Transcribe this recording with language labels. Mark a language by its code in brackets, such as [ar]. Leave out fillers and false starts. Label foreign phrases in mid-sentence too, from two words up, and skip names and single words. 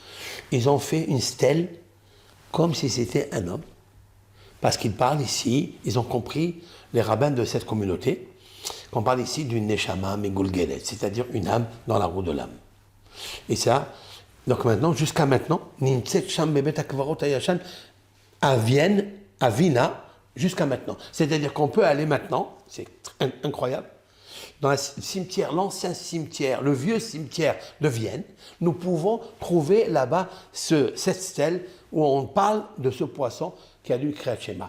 [fr] Ils ont fait une stèle comme si c'était un homme. Parce qu'il parle ici, ils ont compris, les rabbins de cette communauté, qu'on parle ici d'une [he] נשמה מגולגלת, [fr] c'est-à-dire une âme dans la roue de l'âme. Et ça, donc maintenant, jusqu'à maintenant, [he] נמצאת שם בבית הקברות הישן, [fr] à Vienne, à Vina, jusqu'à maintenant. C'est-à-dire qu'on peut aller maintenant, c'est incroyable, dans le cimetière, l'ancien cimetière, le vieux cimetière de Vienne, nous pouvons trouver là-bas cette stèle où on parle de ce poisson qui a dû créer Shema.